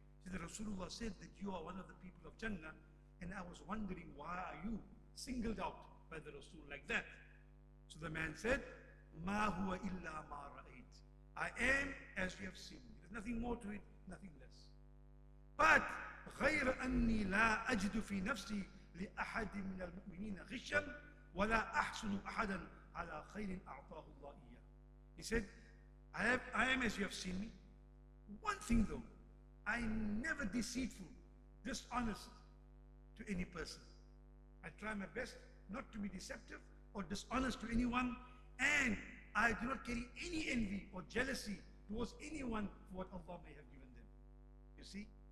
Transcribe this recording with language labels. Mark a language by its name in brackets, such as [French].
[English] He said, Rasulullah said that you are one of the people of Jannah, and I was wondering, why are you singled out by the Rasul like that? [Arabic] So the man said, Ma huwa illa ma ra'ayt. [English] I am as you have seen. There's nothing more to it, nothing less. [Arabic] But غير أني لا أجد في نفسي لأحد من المؤمنين غشا ولا أحسن أحدا على خير أعطاه الله إياه. [English] He said, I am as you have seen me. One thing though, I'm never deceitful, dishonest to any person. I try my best not to be deceptive or dishonest to anyone, and I do not carry any envy or jealousy towards anyone for what Allah may have given them. You see?